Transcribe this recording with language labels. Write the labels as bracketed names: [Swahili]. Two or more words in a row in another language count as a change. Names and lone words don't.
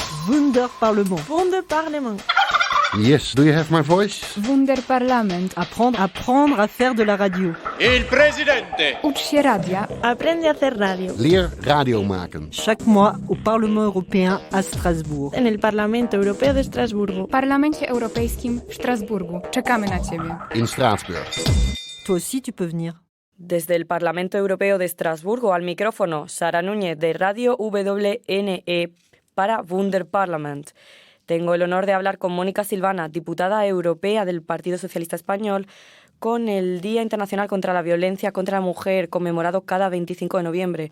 [English] Wunderparlement. Wunderparlement. Yes, do you have my voice? Wunderparlament. [French] Apprendre à faire de la radio. [Italian] Il presidente. [Polish] Ucz się radia. [Spanish] Aprende a hacer radio. [Dutch] Leer radio maken. [French] Chaque mois au Parlement européen à Strasbourg. [Spanish] En el Parlamento Europeo de Estrasburgo. [Polish] W Parlamencie Europejskim w Strasburgu. Czekamy na Ciebie. [Dutch] In Straatsburg. [French] Toi aussi tu peux venir. [Spanish] Desde el Parlamento Europeo de Estrasburgo al micrófono, Sara Núñez de Radio WNE para Wunderparlament. Tengo el honor de hablar con Mónica Silvana, diputada europea del Partido Socialista Español, con el Día Internacional contra la Violencia contra la Mujer, conmemorado cada 25 de noviembre.